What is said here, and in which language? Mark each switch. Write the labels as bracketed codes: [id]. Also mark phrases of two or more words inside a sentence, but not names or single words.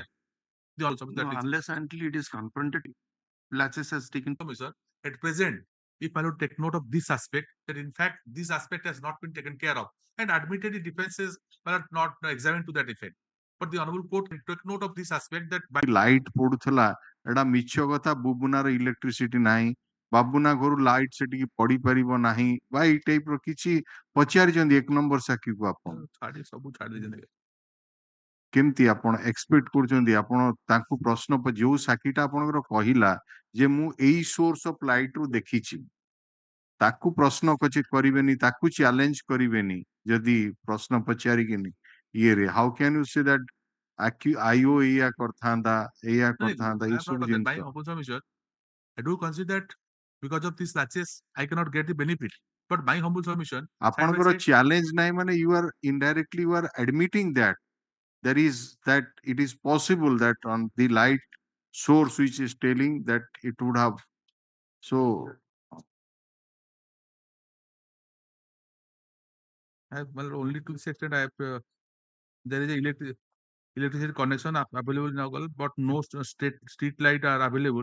[en] Unless until it is confronted, laches has taken. Sir, at present, if I would take note of this aspect, that in fact this aspect has not been taken care of, and admittedly defenses were not examined to that effect. But the honorable court took note of this aspect that by [or] light ପଡୁଥିଲା ଏଟା ମିଛ କଥା ବୁବୁନାର ଇଲେକ୍ଟ୍ରିସିଟି ନାହିଁ ବାବୁନା ଘରୁ ଲାଇଟ୍ ସେଠିକି ପଡି ପାରିବ ନାହିଁ ବା ଏଇ ଟାଇପ ର କିଛି ପଚାରିଛନ୍ତି 1 ନମ୍ବର ସାକ୍ଷୀକୁ ଆପଣ ସବୁ ଛାଡି ଦେଇଛନ୍ତି କେମିତି ଆପଣ ଏକ୍ସପେକ୍ଟ କରୁଛନ୍ତି ଆପଣ ତାଙ୍କୁ ପ୍ରଶ୍ନ ଯୋଉ ସାକ୍ଷୀଟା ଆପଣଙ୍କର କହିଲା ଯେ ମୁଁ ଏଇ [en] source of light [or] ରୁ ଦେଖିଛି ତାକୁ ପ୍ରଶ୍ନ କରିବେନି ତାକୁ ଚ୍ୟାଲେଞ୍ଜ କରିବେନି ଯଦି ପ୍ରଶ୍ନ ପଚାରିକିନି ଇଏରେ [en] how can you say that [or] IO ଏଇଆ କରିଥାନ୍ତା ଏଇଆ କରିଥାନ୍ତା ଏଇ ସବୁ ଜିନିଷ [en] I do consider that because of these latches I cannot get the benefit, but my humble submission [or] ଆପଣଙ୍କର ଚ୍ୟାଲେଞ୍ଜ ନାହିଁ ମାନେ [en] you are indirectly you are admitting that there is that it is possible that on the light source which is telling that it would have so I have only to this extent I have there is a electricity connection available in Nagal, but no street light are available.